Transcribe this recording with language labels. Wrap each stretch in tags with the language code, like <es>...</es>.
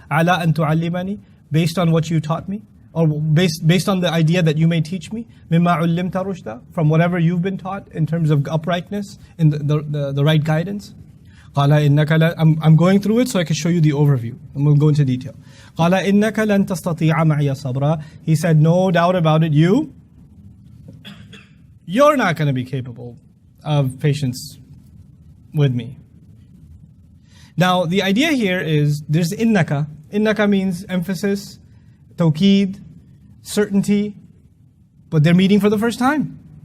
<ar>عَلَىٰ أَن تُعَلِّمَنِي.</ar> <en>Based on what you taught me. Or based on the idea that you may teach me.</en> <ar>مِمَّا عُلِّمْتَ رُشْدًا.</ar> <en>From whatever you've been taught in terms of uprightness, in the right guidance.</en> <ar>قال إنك</ar> <en>I'm going through it so I can show you the overview. I'm going to go into detail.</en> <ar>قال إنك لن تستطيع معي صبرا.</ar> <en>He said, no doubt about it, you're not going to be capable of patience with me. Now, the idea here is there's innaka. Innaka means emphasis, tawqeed, certainty, but they're meeting for the first time.</en>